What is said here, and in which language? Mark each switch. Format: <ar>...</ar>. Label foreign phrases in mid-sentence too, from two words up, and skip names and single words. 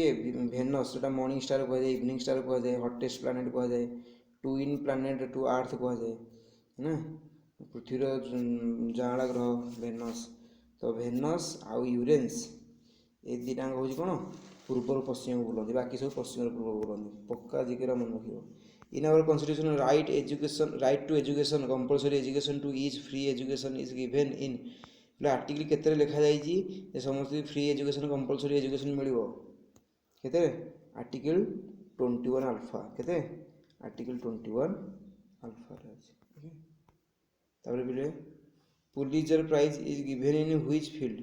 <or>ଭେନସ୍, ଯେଉଁଟା</or> <en>morning star</en> <or>କୁହାଯାଏ,</or> <en>evening star</en> <or>କୁହାଯାଏ,</or> <en>hottest planet</en> <or>କୁହାଯାଏ,</or> <en>twin planet to earth</en> <or>କୁହାଯାଏ ନା। ପୃଥିବୀର ଜାଆଁଳା ଗ୍ରହ ଭେନସ୍। ତ ଭେନସ୍ ଆଉ ୟୁରେନ୍ସ ଏ ଦୁଇଟାଙ୍କ ହେଉଛି କ'ଣ? ପୂର୍ବରୁ ପଶ୍ଚିମକୁ ବୁଲନ୍ତି, ବାକି ସବୁ ପଶ୍ଚିମରୁ ପୂର୍ବକୁ ବୁଲନ୍ତି। ପକ୍କା ଜିକେରା ମନେ ରଖିବ।</or> <en>In our constitution, right to education, compulsory education to each, free education is given in।</en> <or>ଆର୍ଟିକଲ କେତେରେ ଲେଖାଯାଇଛି ଯେ ସମସ୍ତେ</or> <en>free education, compulsory education</en> <or>ମିଳିବ? କେତେରେ?</or> <en>article 21 alpha.</en> <or>କେତେ?</or> <en>article 21 alphaରେ</en> <or>ଅଛି। ତାପରେ ପିଲେ</or> <en>Pulitzer Prize is given in which field?</en>